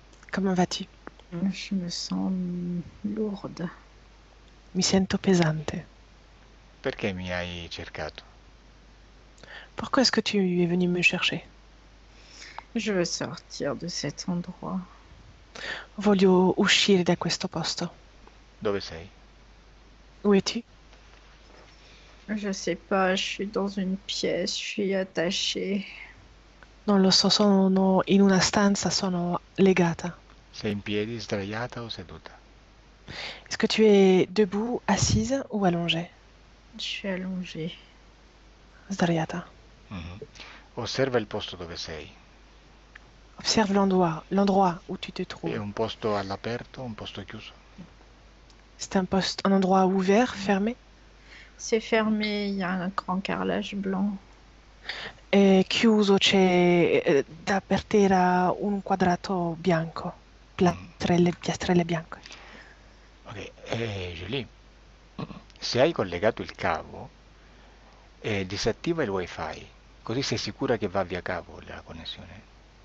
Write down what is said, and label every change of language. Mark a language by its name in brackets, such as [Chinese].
[French] Comment vas-tu? Je me sens lourde. [Italian] Mi sento pesante. Perché mi hai cercato? [French] Pourquoi est-ce que tu es venu me chercher? Je veux sortir de cet endroit. [Italian] Voglio uscire da questo posto. Dove sei? [French] Où es-tu? Je sais pas, je suis dans une pièce, je suis attachée. [Italian] Non lo so, sono in una stanza, sono legata. Sei in piedi, sdraiata o seduta? [French] Est-ce que tu es debout, assise ou allongée? Je suis allongée. [Italian] Sdraiata. Mhm. Osserva il posto dove sei. [French] Observe l'endroit où tu te [Italian] È [French] trouves. [Italian] un posto all'aperto, un posto chiuso? [French] C'est un endroit ouvert, fermé? C'est fermé, il y a un grand carrelage blanc. [Italian] È chiuso, c'è da per terra un quadrato bianco, Mhm. piastrelle bianche. Ok, Julie, se hai collegato il cavo, disattiva il wifi, così sei sicura che va via cavo la connessione.